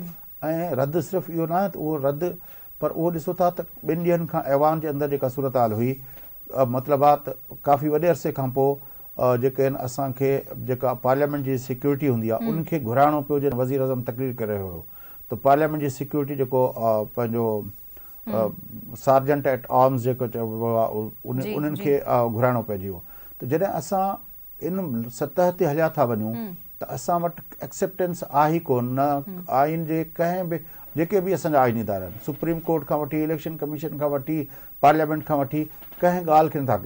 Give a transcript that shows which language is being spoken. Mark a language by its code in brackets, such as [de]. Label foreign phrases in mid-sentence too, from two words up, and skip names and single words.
[sd] ऐं रद्द सिर्फ़ु इहो न आहे त उहो रद्द, पर उहो ॾिसो था त 2 ॾींहंनि खां ऐवान जे अंदरि जेका सूरत हाल हुई, मतिलबु आहे त काफ़ी वॾे अरसे खां पोइ जेके आहिनि असांखे जेका पार्लियामेंट जी सिक्योरिटी हूंदी आहे उनखे घुराइणो पियो, जॾहिं वज़ीर अज़म तकरीर करे रहियो हुयो त पार्लियामेंट जी सिक्योरिटी जेको पंहिंजो [en] sergeant at arms [sd] जेको चइबो आहे उन्हनि खे घुराइणो पइजी वियो। त जॾहिं असां इन सतह ते हलिया था वञूं त असां वटि एक्सेप्टेंस आहे ई कोन, न आइन जे कंहिं बि जेके बि असांजा आइनी इदारा आहिनि, सुप्रीम कोर्ट खां वठी, इलेक्शन कमीशन खां वठी, पार्लियामेंट खां वठी, कंहिं ॻाल्हि खे नथा कयूं।